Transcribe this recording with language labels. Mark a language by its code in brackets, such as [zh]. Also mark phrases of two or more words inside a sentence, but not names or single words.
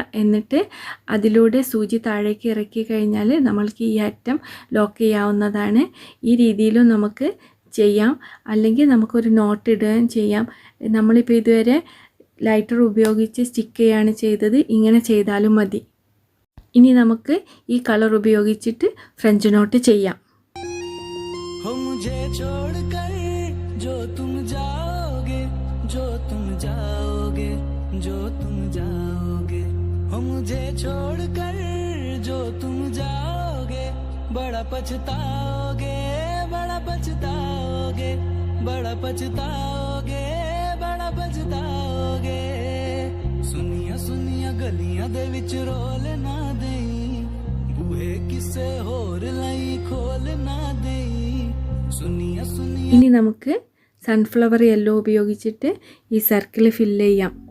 [ml] എന്നിട്ട് അതിലൂടെ സൂചി താഴേക്ക് ഇറക്കി കഴിഞ്ഞാൽ നമ്മൾക്ക് ഈ അറ്റം ലോക്ക് ചെയ്യാവുന്നതാണ്. ഈ രീതിയിലും നമുക്ക് ചെയ്യാം. അല്ലെങ്കിൽ നമുക്കൊരു നോട്ട് ഇടുകയും ചെയ്യാം. നമ്മളിപ്പോൾ ഇതുവരെ ലൈറ്റർ ഉപയോഗിച്ച് സ്റ്റിക്ക് ചെയ്യാണ് ചെയ്തത്. ഇങ്ങനെ ചെയ്താലും മതി. ഇനി നമുക്ക് ഈ കളർ ഉപയോഗിച്ചിട്ട് [en] French knot [ml] ചെയ്യാം. [hi] हो मुझे छोड़कर जो तुम जाओगे, जो तुम जाओगे, जो तुम जाओगे, हो मुझे छोड़कर जो तुम जाओगे, बड़ा पछताओगे, बड़ा पछताओगे, बड़ा पछताओगे, बड़ा पछताओगे। [pa] ਸੁੰਨਿਆਂ ਸੁੰਨਿਆਂ ਗਲੀਆਂ ਦੇ ਵਿਚ ਰੋਲ ਨਾ ਦੇਈ, ਬੂਹੇ ਕਿਸੇ ਹੋਰ ਲਈ ਖੋਲ ਨਾ ਦੇਈ। [ml] ഇനി നമുക്ക് [en] sunflower yellow [ml] ഉപയോഗിച്ചിട്ട് ഈ സർക്കിൾ ഫില്ല് ചെയ്യാം.